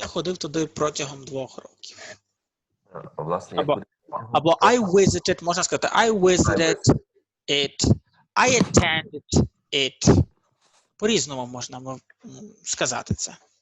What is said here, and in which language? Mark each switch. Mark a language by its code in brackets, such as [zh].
[uk] Я ходив туди протягом 2 років. Власне, [en] або I visited, [uk] можна сказати, [en] I visited it, I attended it. [uk] По-різному можна сказати це.